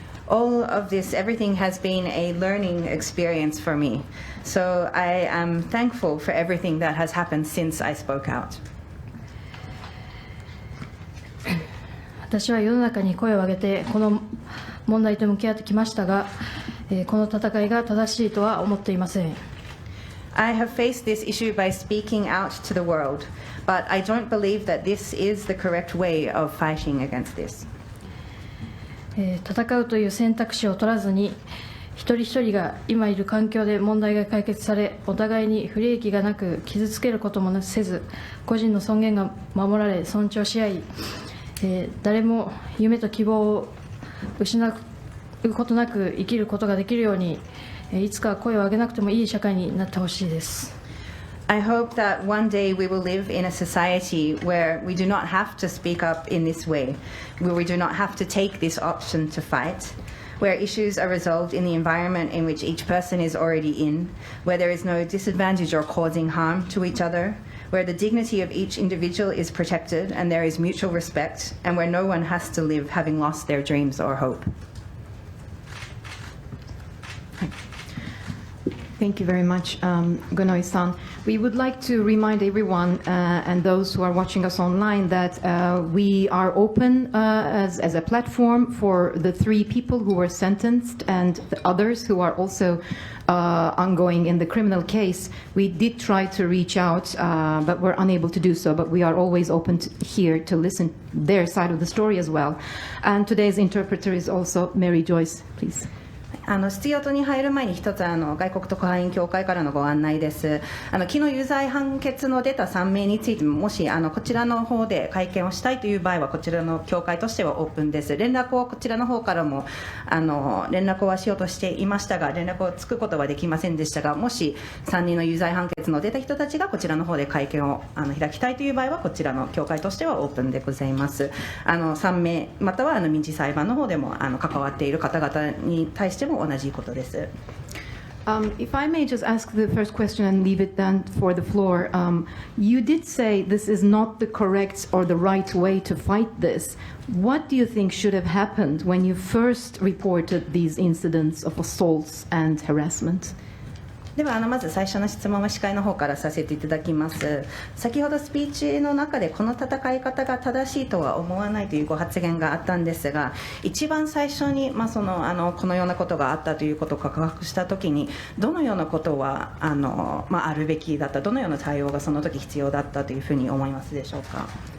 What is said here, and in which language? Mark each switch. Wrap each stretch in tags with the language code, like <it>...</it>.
<en>All of this, everything has been a learning experience for me. So I am thankful for everything that has happened since I spoke out.</en> <ja>私は世の中に声を上げてこの問題と向き合ってきましたが、この戦いが正しいとは思っていません。</ja> <en>I have faced this issue by speaking out to the world, but I don't believe that this is the correct way of fighting against this.</en> <ja>戦うという選択肢を取らずに、一人一人が今いる環境で問題が解決され、お互いに不利益がなく傷つけることもせず、個人の尊厳が守られ尊重し合い、誰も夢と希望を失うことなく生きることができるように、いつか声を上げなくてもいい社会になってほしいです。</ja> <en>I hope that one day we will live in a society where we do not have to speak up in this way, where we do not have to take this option to fight, where issues are resolved in the environment in which each person is already in, where there is no disadvantage or causing harm to each other, where the dignity of each individual is protected and there is mutual respect, and where no one has to live having lost their dreams or hope. Thank you very much, Gunoi-san. We would like to remind everyone and those who are watching us online that we are open as a platform for the 3 people who were sentenced and the others who are also ongoing in the criminal case. We did try to reach out, but we're unable to do so. But we are always open here to listen their side of the story as well. And today's interpreter is also Mary Joyce, please.</en> <ja>質疑応答に入る前に一つ外国特派員協会からのご案内です。昨日有罪判決の出た3名についても、もしこちらの方で会見をしたいという場合はこちらの協会としてはオープンです。連絡をこちらの方からも連絡はしようとしていましたが、連絡をつくことはできませんでしたが、もし3人の有罪判決の出た人たちがこちらの方で会見を開きたいという場合はこちらの協会としてはオープンでございます。 3名または民事裁判の方でも関わっている方々に対しても同じことです。</ja> <en>If I may just ask the first question and leave it then for the floor, you did say this is not the correct or the right way to fight this. What do you think should have happened when you first reported these incidents of assaults and harassment?</en> <ja>ではまず最初の質問は司会の方からさせていただきます。先ほどスピーチの中でこの戦い方が正しいとは思わないというご発言があったんですが、一番最初に、このようなことがあったということを告白したときにどのようなことはあるべきだった、どのような対応がその時必要だったというふうに思いますでしょうか。</ja>